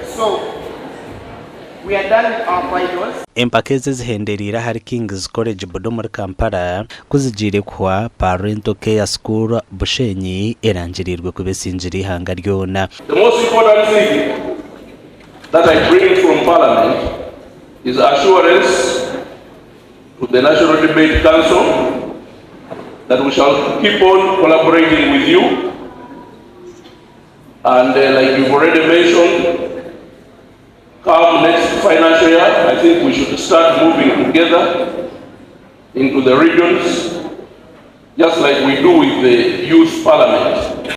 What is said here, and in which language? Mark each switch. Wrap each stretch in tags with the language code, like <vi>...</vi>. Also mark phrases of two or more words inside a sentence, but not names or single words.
<en>So we are done with our finals.</en> <cgg>Empaka zihenderera hari King's College Bodo muri Kampala kuzigire kwa Parental Care School Bushenyi erangirirwe kubesinjira ihanga ryona.</cgg> <en>The most important thing that I bring from Parliament is assurance to the National Debate Council that we shall keep on collaborating with you, and like you've already mentioned, come next financial year, I think we should start moving together into the regions, just like we do with the Youth Parliament.</en>